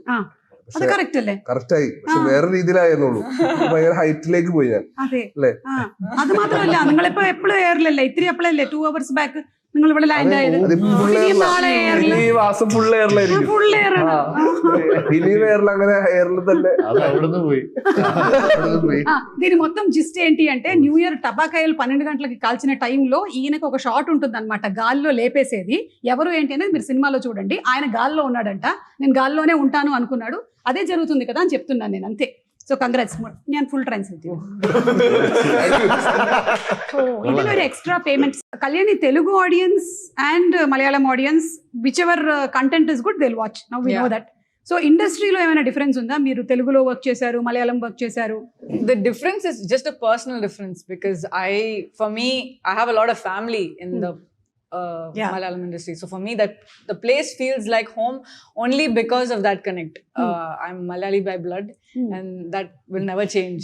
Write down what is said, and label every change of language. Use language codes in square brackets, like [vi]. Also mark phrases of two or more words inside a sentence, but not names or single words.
[ml] കറക്റ്റ് ആയി. പക്ഷെ വേറെ രീതിയിലായിരുന്നുള്ളൂ. ഭയങ്കര ഹൈറ്റിലേക്ക് പോയി ഞാൻ. അല്ലേ? അത് മാത്രമല്ല, നിങ്ങളിപ്പോ എപ്പോഴും എയറിലല്ലേ? ഇത്തിരി എപ്പോഴല്ലേ 2 [en] hours back [ml] നിങ്ങൾ ഇവിടെ ലാൻഡ് ആയത്. ഇനി മാസം ഫുൾ എയറിലായിരിക്കും. ഇനി എയറിൽ അങ്ങനെ എയറിൽ തന്നെ [te] పోయి దీని మొత్తం జిస్ట్ ఏంటి అంటే [en] New Year [te] టబాకాయలు 12 గంటలకి కాల్చిన టైంలో ఈయనకు ఒక షాట్ ఉంటుంది అనమాట, గాల్లో లేపేసేది. ఎవరు ఏంటి అనేది మీరు సినిమాలో చూడండి. ఆయన గాల్లో ఉన్నాడంట, నేను గాల్లోనే ఉంటాను అనుకున్నాడు. అదే జరుగుతుంది కదా అని చెప్తున్నాను నేను, అంతే. [en] So congrats, [te] నేను [en] full translate. So [ml] ഇതിൽ ഒരു [en] extra payment. Kalyani Telugu audiences and Malayalam audiences, which ever content is good they will watch. Now we know that. [te] సో ఇండస్ట్రీలో ఏమైనా డిఫరెన్స్ ఉందా? మీరు తెలుగులో వర్క్ చేశారు, మలయాళం వర్క్ చేశారు. [en] The difference is just a personal difference because for me, I have a lot of family in the Malayalam industry. So for me, that the place feels like home only because of that connect. I'm Malayali by blood, and that will never change.